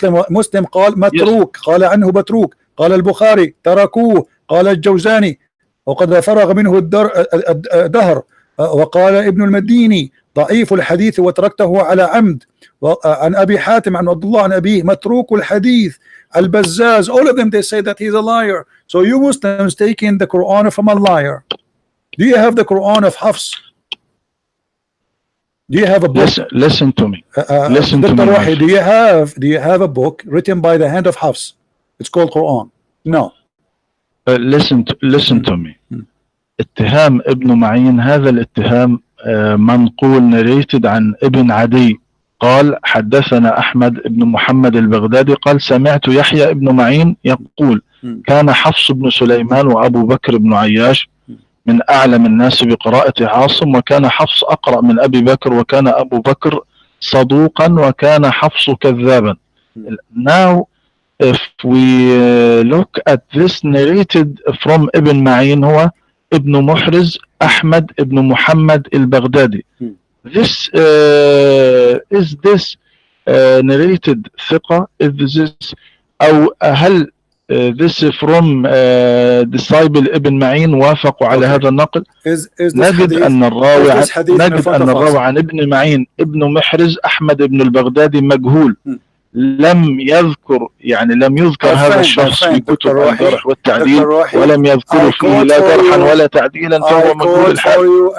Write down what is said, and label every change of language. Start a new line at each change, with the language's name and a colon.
Arabic: Muslim قال متروك. قال عنه متروك. قال البخاري تركوه. قال الجوزاني وقد فرغ منه الدهر. وقال ابن المديني ضعيف الحديث وتركته على عمد. عن أبي حاتم عن عبد الله عن أبيه متروك الحديث.
English: Al-Bazzaz, all of them, they say that he's a liar. So you Muslims taking the Quran from a liar. Do you have the Quran of Hafs? Do you have a book? Listen to me. Listen to me. Rohi, do you have a book written by the hand of Hafs? It's called Quran. No. Listen to me.
Arabic: اتهام ابن معين هذا الاتهام منقول narrated عن ابن عدي قال حدثنا أحمد بن محمد البغدادي قال سمعت يحيى بن معين يقول كان حفص بن سليمان وأبو بكر بن عياش من أعلم الناس بقراءة عاصم وكان حفص أقرأ من أبي بكر وكان أبو بكر صدوقا وكان حفص كذابا.
English: Now if we look at this narrated from Ibn Ma'in
Arabic: هو ابن محرز أحمد بن محمد البغدادي.
English: This is this narrated
Arabic: ثقة?
English: Is this
Arabic: أو هل
English: this from disciple
Arabic: ابن معين وافقوا على هذا النقل؟ نجد أن الراوي عن ابن معين ابن محرز أحمد بن البغدادي مجهول. لم يذكر هذا الشخص في كتب الجرح والتعديل ولم يذكر فيه لا جرحا ولا تعديلا فهو مجهول الحال.